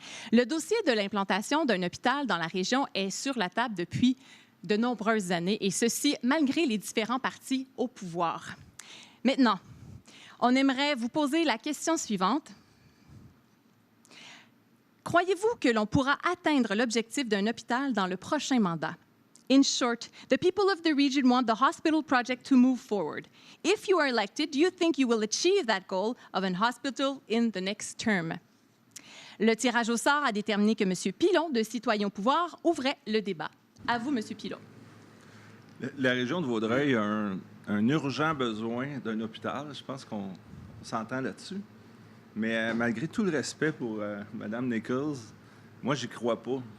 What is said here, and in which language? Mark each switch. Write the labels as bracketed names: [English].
[French] Le dossier de l'implantation d'un hôpital dans la région est sur la table depuis de nombreuses années, et ceci malgré les différents partis au pouvoir. Maintenant, on aimerait vous poser la question suivante. Croyez-vous que l'on pourra atteindre l'objectif d'un hôpital dans le prochain mandat? [English] In short, the people of the region want the hospital project to move forward. If you are elected, do you think you will achieve that goal of an hospital in the next term? [French] Le tirage au sort a déterminé que M. Pilon, de Citoyens au pouvoir, ouvrait le débat. À vous, M. Pilon. La région de Vaudreuil a un urgent besoin d'un hôpital. Je pense qu'on s'entend là-dessus. Mais malgré tout le respect pour Mme Nichols, moi, j'y crois pas.